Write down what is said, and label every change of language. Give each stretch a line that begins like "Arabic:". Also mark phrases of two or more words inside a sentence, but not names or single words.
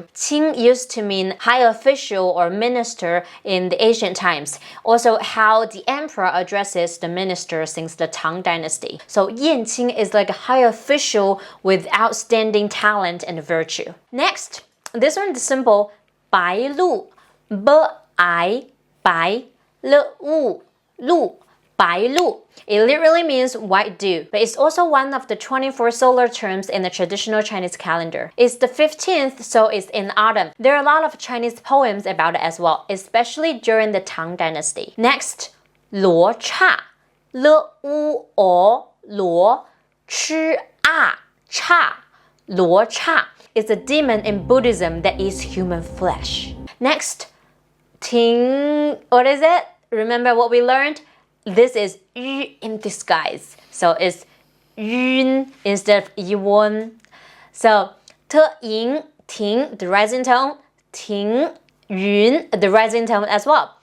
English: Qing used to mean high official or minister in the ancient times. Also, how the emperor addresses the minister since the Tang Dynasty. So Yanqing is like a high official with outstanding talent and virtue. Next, this one is simple. Bailu, b-I, bai, lu, lu. Bailu. It literally means white dew, but it's also one of the 24 solar terms in the traditional Chinese calendar. It's the 15th, so it's in autumn. There are a lot of Chinese poems about it as well, especially during the Tang Dynasty. Next, Luocha. Luo, luo, chi, cha. Luocha is a demon in Buddhism that eats human flesh. Next, what is it? Remember what we learned? This is yu in disguise. So it's yun instead of yuan. So te yin, ting, the rising tone, ting yun, the rising tone as well.